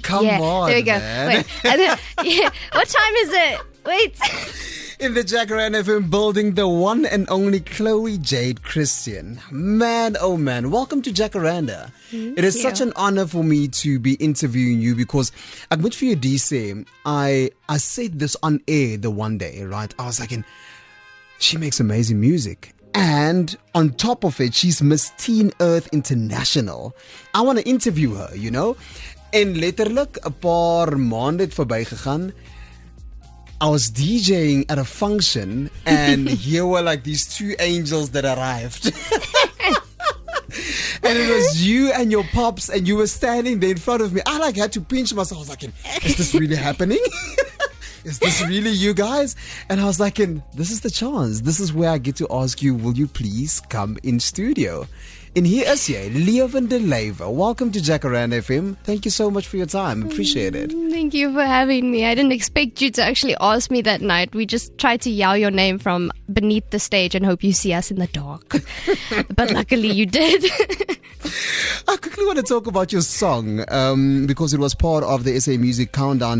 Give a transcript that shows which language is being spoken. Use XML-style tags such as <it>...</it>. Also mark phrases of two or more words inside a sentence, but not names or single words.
<en>Come on, there we go. man. Wait, what time is it? Wait. In the Jacaranda FM building, the one and only Chloe-Jade Christian. Man, oh man, welcome to Jacaranda. It is such an honor for me to be interviewing you because</en> <af>ek moet vir jou sê,</af> <en>I said this on air the one day, right? I was like, she makes amazing music. And on top of it, she's Miss Teen Earth International. I want to interview her, you know?</en> <af>En letterlik 'n paar maande het verbygegaan.</af> <en>I was DJing at a function and here were like these two angels that arrived. And it was you and your pops and you were standing there in front of me. I like had to pinch myself. I was like, is this really happening? Is this really you guys? And I was like, this is the chance. This is where I get to ask you, will you please come in studio? And here is jy, Levende Lewe. Welcome to Jacaranda FM. Thank you so much for your time. Appreciate it. Thank you for having me. I didn't expect you to actually ask me that night. We just tried to yell your name from beneath the stage and hope you see us in the dark. But luckily you did. I quickly want to talk about your song because it was part of the SA Music Countdown.</en>